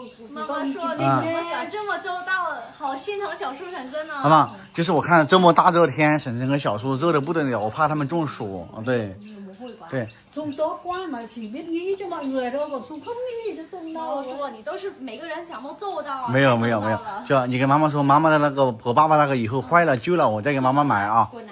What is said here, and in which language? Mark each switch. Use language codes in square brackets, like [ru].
[zh] 妈妈说你怎么想这么周到，好心疼小树婶婶呢。妈妈，就是我看这么大热天，婶婶和小树热的不得了，我怕他们中暑。对。对。送 [vi] tốt quá mà chỉ biết nghĩ cho mọi người thôi, còn Sung không nghĩ cho Sung [zh] 我 [vi] đâu. [zh] 说你都是每个人想都做到啊。没有，就你跟妈妈说，妈妈的那个和爸爸那个以后坏了旧了，我再给妈妈买啊。